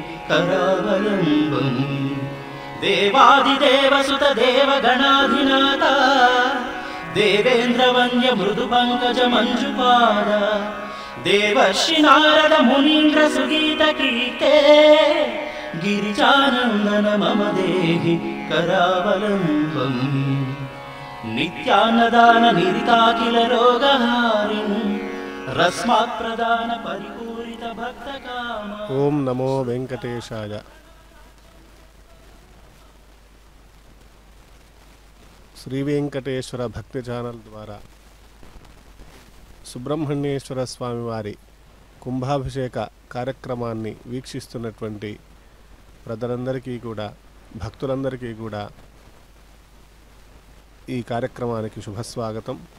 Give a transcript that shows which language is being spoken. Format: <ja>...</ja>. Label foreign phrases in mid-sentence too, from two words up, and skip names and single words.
<sa>करावलम्बम् देवादिदेवसुत देवगणाधिनाथ देवेन्द्रवन्द्य मृदु पंकज मंजुपाद देवर्षि नारद मुनीन्द्र सुगीत कीर्ते गिरिजानन्दन मम देहि करावलम्बम् नित्यान्नदान निरिताखिल रोगहारिं रस्मात् प्रदान परिपूरित भक्तकाम। ओम नमो वेंकटेशाय।</sa> <te>శ్రీ వెంకటేశ్వర భక్తి ఛానల్ ద్వారా సుబ్రహ్మణ్యేశ్వర స్వామి వారి కుంభాభిషేక కార్యక్రమాన్ని వీక్షిస్తున్నటువంటి ప్రజలందరికీ కూడా భక్తులందరికీ కూడా ఈ కార్యక్రమానికి శుభస్వాగతం।</te>